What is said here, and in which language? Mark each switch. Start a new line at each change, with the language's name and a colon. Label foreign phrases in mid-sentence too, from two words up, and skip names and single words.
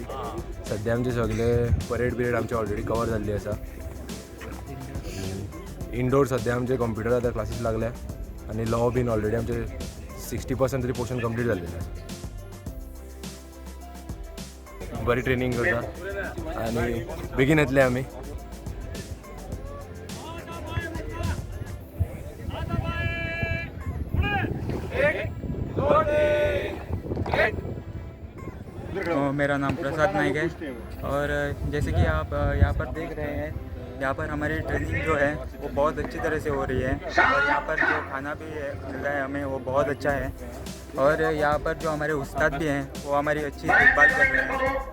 Konkani: सद्या आमचे सगळे परेड आमची ऑलरेडी कवर जाल्ली आसा. इंडोर सद्या आमचे कंप्युटर आतां क्लासीस लागल्या आनी लॉ बीन ऑलरेडी आमचे 60% तरी
English: portion complete
Konkani: जाल्लेले आसा. बरी ट्रेनिंग करता आनी बेगीन येतले आमी.
Hindi: मेरा नाम प्रसाद नाइक है और जैसे कि आप यहाँ पर देख रहे हैं, यहाँ पर हमारी ट्रेनिंग जो है वो बहुत अच्छी तरह से हो रही है और यहाँ पर जो खाना भी मिल रहा है हमें वो बहुत अच्छा है और यहाँ पर जो हमारे उस्ताद भी हैं वो हमारी अच्छी देखभाल कर रहे हैं.